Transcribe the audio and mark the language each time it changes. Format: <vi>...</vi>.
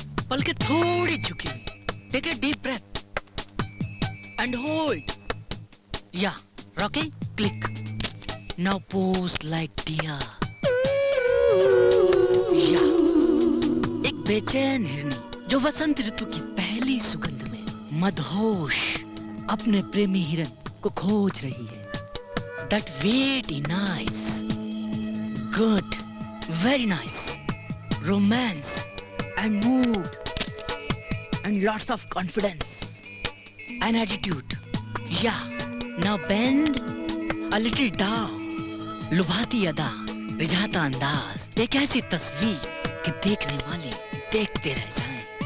<hi>पलकें थोड़ी झुकी हुई।</hi> <en>Take a deep breath. And hold. Yeah. Rocking. Click. Now pose like deer. Yeah.</en> <hi>एक बेचैन हिरनी जो वसंत ऋतु की पहली सुगंध में मदहोश अपने प्रेमी हिरन को खोज रही है।</hi> <en>That very nice, good, very nice, romance and mood and lots of confidence and attitude. Yeah, now bend a little down.</en> <hi>लुभाती अदा, रिझाता अंदाज, एक ऐसी तस्वीर कि देखने वाले देखते रह जाएं।</hi>